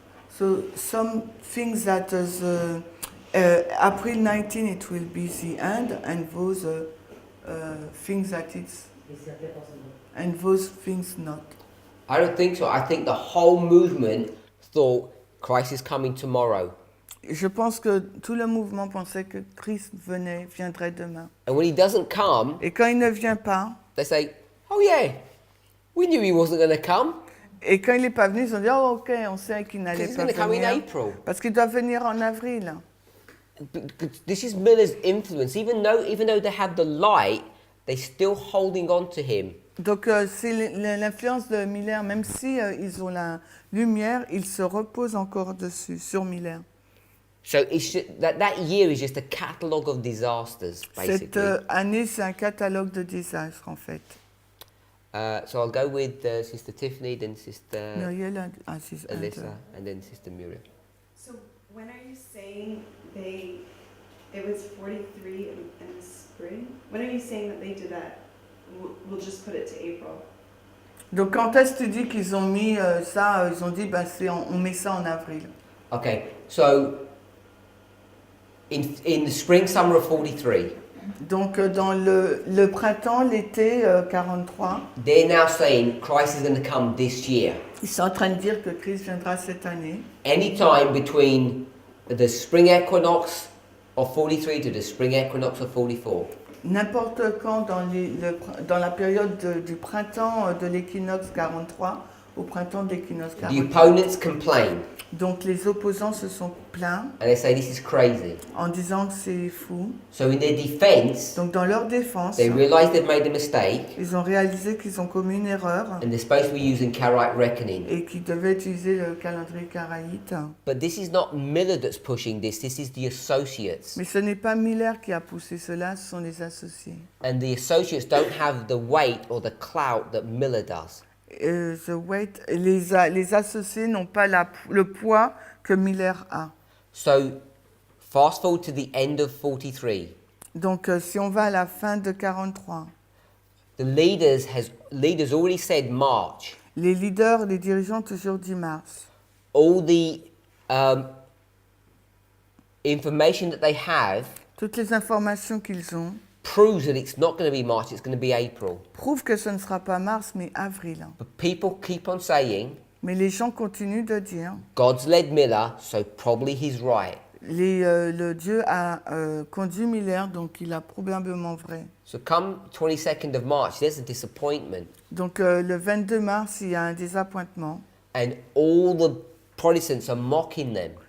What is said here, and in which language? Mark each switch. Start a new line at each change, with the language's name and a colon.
English: So some things that is April 19 it will be the end, and those things that it's and those things not. I don't think so. I think the whole movement thought Christ is coming tomorrow.
French: Je pense que tout le mouvement pensait que Christ viendrait demain.
English: And when he doesn't come,
French: Et quand il ne vient pas,
English: they say, oh yeah, we knew he wasn't going to come.
French: et quand il n'est pas venu, ils ont dit oh ok, on sait qu'il
English: Because
French: n'allait
English: he's
French: pas
English: going to come in
French: venir
English: April.
French: parce qu'il doit venir en avril.
English: But this is Miller's influence. Even though they had the light, they're still holding on to him.
French: Donc c'est l'influence de Miller, même si ils ont la lumière, ils se reposent encore dessus, sur Miller.
English: So it's that year is just a catalogue of disasters, basically.
French: Cette année, c'est un catalogue de désastres en fait.
English: So I'll go with Sister Tiffany, then Sister Muriel and Aziz Alyssa, and then Sister Muriel. So when are you saying it was 43 in the spring? When are you saying that they did that? We'll just put it to April.
French: Donc quand est-ce que tu dis qu'ils ont mis ça, ils ont dit ben, on met ça en avril.
English: Okay, so in the spring, summer of 43,
French: Donc dans le printemps, l'été 43,
English: they're now saying Christ is going to come this year.
French: ils sont en train de dire que Christ viendra cette année.
English: Anytime between the spring equinox of 43 to the spring equinox of 44.
French: N'importe quand dans la période du printemps de l'équinoxe 43 au printemps de l'équinoxe
English: The 44. opponents complain
French: Donc les opposants se sont plaints
English: and they say this is crazy.
French: en disant que c'est fou.
English: So in their defense,
French: Donc dans leur défense,
English: they realize they've made a mistake
French: ils ont réalisé qu'ils ont commis une erreur
English: and they're supposed to be using Karaite reckoning.
French: et qu'ils devaient utiliser le calendrier karaïte.
English: But this is not Miller that's pushing this is the associates.
French: Mais ce n'est pas Miller qui a poussé cela, ce sont les associés.
English: And the associates don't have the weight or the clout that Miller does.
French: Les associés n'ont pas le poids que Miller a.
English: So fast forward to the end of 43.
French: Donc si on va à la fin de 43,
English: The leaders already said March.
French: les leaders, les dirigeants ont toujours dit mars.
English: All the information that they have
French: Toutes les informations qu'ils ont
English: proves that it's not going to be March, it's going to be April.
French: prouvent que ce ne sera pas mars mais avril.
English: But people keep on saying,
French: Mais les gens continuent de dire,
English: God's led Miller, so probably he's right.
French: le Dieu a conduit Miller, donc il a probablement vrai.
English: So come 22nd of March, there's a disappointment.
French: Donc le 22 mars, il y a un désappointement
English: And all the Protestants are mocking them,